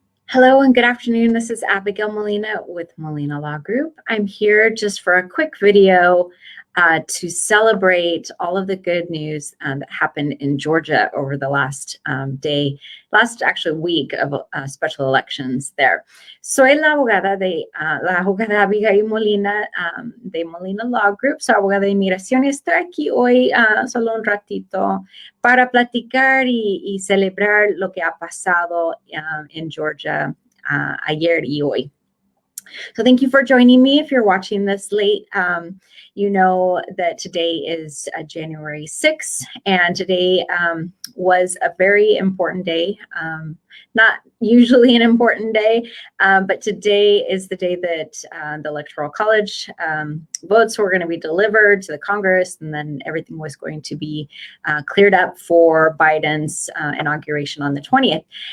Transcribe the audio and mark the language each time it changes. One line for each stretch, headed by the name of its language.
English: Hello and good afternoon. This is Abigail Molina with Molina Law Group. I'm here just for a quick video to celebrate all of the good news that happened in Georgia over the last actually week of special elections there.
Spanish: Soy la abogada Abigail Molina de Molina Law Group, soy abogada de inmigración y estoy aquí hoy solo un ratito para platicar y celebrar lo que ha pasado en Georgia ayer y hoy.
English: So thank you for joining me. If you're watching this late, you know that today is January 6th, and today was a very important day. Not usually an important day, but today is the day that the Electoral College votes were going to be delivered to the Congress, and then everything was going to be cleared up for Biden's inauguration on the 20th.